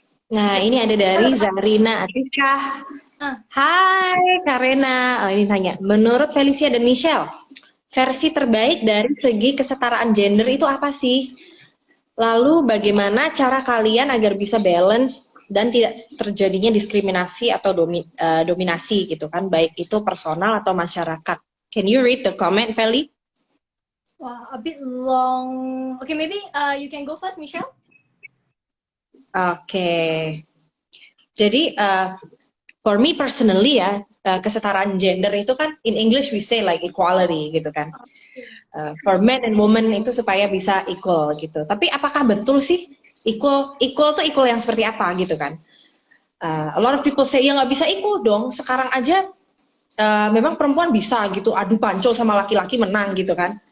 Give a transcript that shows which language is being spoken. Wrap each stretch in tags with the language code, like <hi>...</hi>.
<id>Nah, ini ada dari Zarina Atika. Hai Karena, ini tanya, menurut Felicia dan Michelle, versi terbaik dari segi kesetaraan gender itu apa sih? Lalu bagaimana cara kalian agar bisa balance dan tidak terjadinya diskriminasi atau dominasi gitu kan, baik itu personal atau masyarakat?</id> <en>Can you read the comment, Feli? Wow, a bit long. Okay, maybe you can go first, Michelle.</en> <id>Oke. Jadi</id> <en>for me personally</en> <id>ya, kesetaraan gender itu kan,</id> <en>in English we say like equality</en> <id>gitu kan.</id> <en>For men and women</en> <id>itu supaya bisa equal gitu. Tapi apakah betul sih equal tuh equal yang seperti apa gitu kan?</id> <en>A lot of people say</en> <id>ya nggak bisa equal dong. Sekarang aja memang perempuan bisa gitu adu panco sama laki-laki menang gitu kan.</id>